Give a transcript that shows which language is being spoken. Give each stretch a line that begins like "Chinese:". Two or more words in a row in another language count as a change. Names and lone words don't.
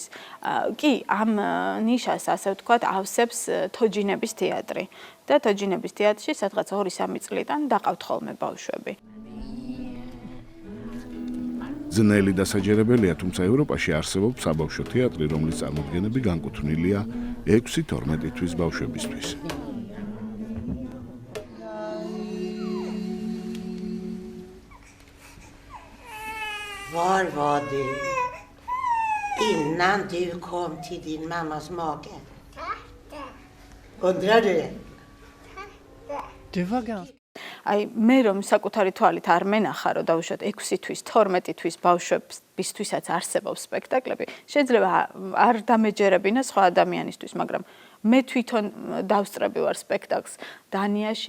Georgian: კი, ამ ნიშას, ასე ვთქვათ, ავსებს თოჯინების თეატრი. და თოჯინების თეატრში სადღაც 2-3 წლიდან დაყავთ ხოლმე ბავშვები. ძნელი დასაჯერებელია, თუმცა ევროპაში არსებობს საბავშვო თეატრი, რომლის წარმოდგენები განკუთვნილია 6-12 თვის ბავშვებისთვის.
Swedish: Var var du? Innan du kom till din mammas mage? Undrar du?
Georgian: აი მე რომ საკუთარი თვალით არ მენახა, რომ დავუშვათ 6 თვის, 12 თვის ბავშვებისთვისაც არსებობს სპექტაკლები, შეიძლება არ დამეჯერებინა სხვა ადამიანისთვის, მაგრამ მე თვითონ დავსწრები ვარ სპექტაკლს დანიაში.